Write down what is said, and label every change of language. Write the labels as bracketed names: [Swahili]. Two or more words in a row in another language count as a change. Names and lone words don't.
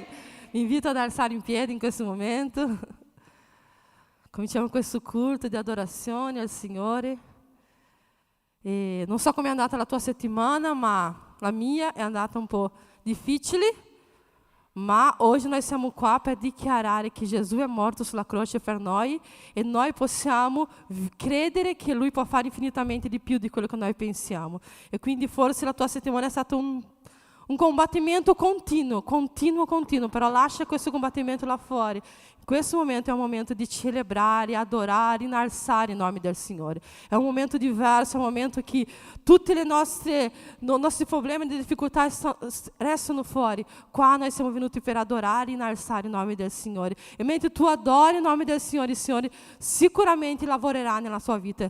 [Italian] Vi invito ad alzare in piedi in questo momento. Cominciamo questo culto di adorazione al Signore. E non so come è andata la tua settimana, ma la mia è andata un po' difficile. Ma [Portuguese] hoje nós [Italian] siamo qua per dichiarare che Gesù è morto sulla croce per noi e noi possiamo credere che Lui può fare infinitamente di più di quello che noi pensiamo. E quindi forse la tua settimana è stato un combattimento continuo, però lascia questo combattimento [Portuguese] lá fora. [Italian] Questo momento è un momento di celebrare, adorare, innalzare il nome del Signore. È un momento diverso, è un momento che tutti i nostri problemi e difficoltà restano fuori. Qua noi siamo venuti per adorare e innalzare il nome del Signore. E mentre tu adori il nome del Signore, il Signore sicuramente lavorerà nella tua vita.